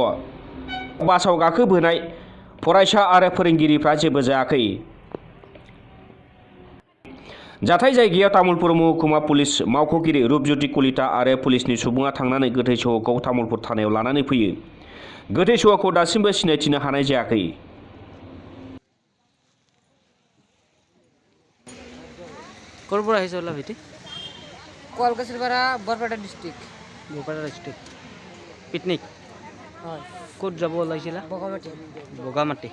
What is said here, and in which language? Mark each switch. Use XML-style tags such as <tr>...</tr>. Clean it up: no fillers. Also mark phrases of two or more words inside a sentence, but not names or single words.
<brx>बासाव गाखोबोनाय फरायसा आरो फोरोंगिरिफ्रा जेबो जायाखै। जाथाय जायगायाव तामुलपुर महकुमा पुलिस मावख'गिरि रुपज्योति कलिता आरो पुलिसनि सुबुङा थांनानै गोथै सह'खौ तामुलपुर थानायाव लानानै फैयो। गोथै सह'खौ दासिमबो सिनायथिनो हानाय जायाखै।</brx> <as>ক'ৰ পৰা আহিছে ওলা ভিটি? কলকাছিপাৰা বৰপেটা ডিষ্ট্ৰিক্ট। বৰপেটা ডিষ্ট্ৰিক্ট পিকনিক হয়। ক'ত যাব ওলাইছিলা? বগামাটি। বগামাটি</as>